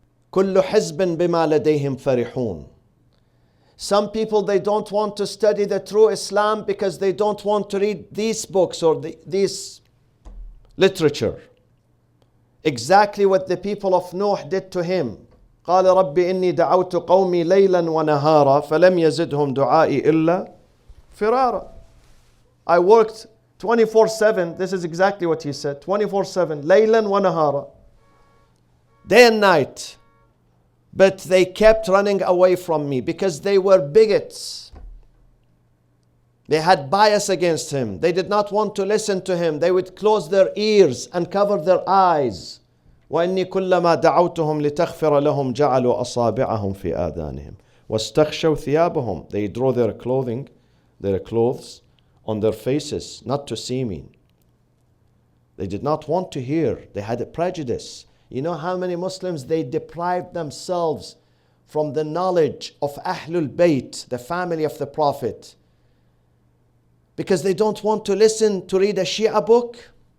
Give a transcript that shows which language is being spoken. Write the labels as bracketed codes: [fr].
[ar] كل حزب بما لديهم فرحون. [en] Some people, they don't want to study the true Islam because they don't want to read these books or these literature. Exactly what the people of Nuh did to him. [ar] قال رب إني دعوت قومي ليلا ونهارا فلم يزدهم دعائي إلا فرارا. [en] I worked 24/7. This is exactly what he said. 24/7. [ar] ليلا ونهارا. [en] Day and night. But they kept running away from me because they were bigots. They had bias against him. They did not want to listen to him. They would close their ears and cover their eyes. [ar] وإني كلما دعوتهم لتغفر لهم جعلوا أصابعهم في آذانهم واستغشوا ثيابهم. [en] They draw their clothes on their faces, not to see me. They did not want to hear. They had a prejudice. You know how many Muslims, they deprived themselves from the knowledge of Ahlul Bayt, the family of the Prophet, because they don't want to listen to read a Shia book.